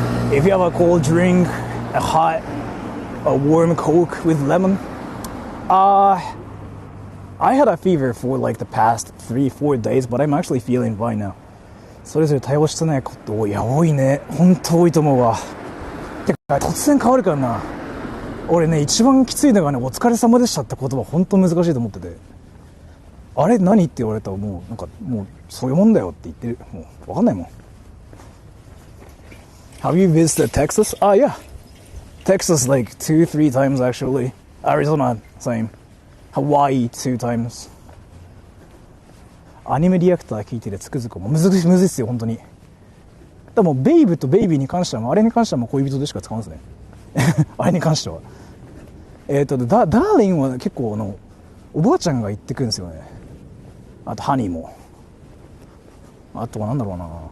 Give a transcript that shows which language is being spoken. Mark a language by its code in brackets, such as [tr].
[en] If you have a cold drink, a hot, a warm Coke with lemon, I had a fever for like the past 3-4 days, but I'm actually feeling fine now. [ja] それぞれ対応してないこといや多いね。本当多いと思うわ。てか突然変わるからな。俺ね一番きついのがねお疲れ様でしたって言葉本当難しいと思ってて。あれ何って言われたらもうなんかもうそういうもんだよって言ってる。もう分かんないもん。 [en] Have you visited Texas? Yeah. Texas like 2-3 times actually. Arizona, same. Hawaii 2 times. [ja] アニメリアクター聞いててつくづくもうむずいっすよ本当に。でもベイブとベイビーに関してはあれに関してはもう恋人でしか使うんですね。あれに関しては。ダーリンは結構おばあちゃんが言ってくるんですよね。あとハニーも。あとはなんだろうな。